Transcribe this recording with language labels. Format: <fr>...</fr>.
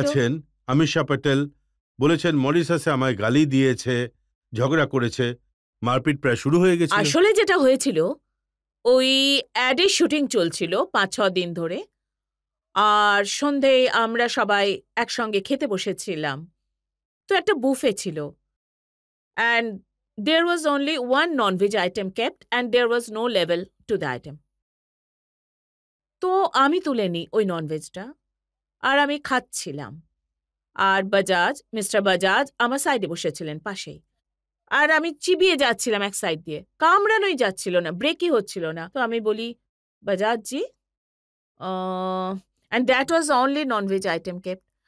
<bn>আছেন, অমিশা প্যাটেল বলেছেন মরিশাসে আমায় গালি দিয়েছে, ঝগড়া করেছে, মারপিট প্রায় শুরু হয়ে গেছে। আসলে যেটা হয়েছিল, ওই অ্যাডের শুটিং চলছিল 5-6 দিন ধরে, আর সন্ধেয় আমরা সবাই একসঙ্গে খেতে বসেছিলাম। তো একটা বুফে ছিল,</bn> <en>and there was only one non-veg item kept and there was no level to the item.</en> <bn>তো আমি তুলে নিই ওই ননভেজটা, আর আমি খাচ্ছিলাম, আর বাজাজ, মিস্টার বাজাজ আমার সাইডে বসেছিলেন পাশেই, আর আমি চিবিয়ে যাচ্ছিলাম এক সাইড দিয়ে, কামড়ানোই যাচ্ছিল না, ব্রেকই হচ্ছিল না। তো আমি বলি, বাজাজ জি,</bn> <en>And that was only nonveg item kept.</en>